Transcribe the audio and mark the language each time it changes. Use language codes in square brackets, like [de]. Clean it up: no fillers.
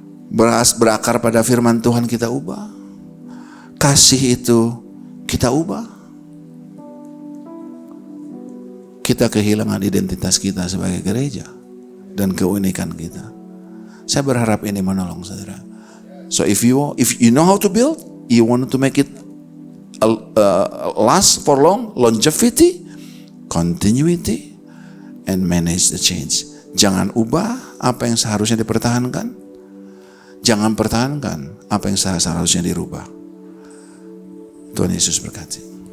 [id] Berakar pada firman Tuhan kita ubah. Kasih itu kita ubah. Kita kehilangan identitas kita sebagai gereja dan keunikan kita. Saya berharap ini menolong saudara. [en] So if you know how to build, you want to make it last for long, longevity, continuity, and manage the change. [id] Jangan ubah apa yang seharusnya dipertahankan. Jangan pertahankan apa yang seharusnya dirubah. Tuhan Yesus berkati.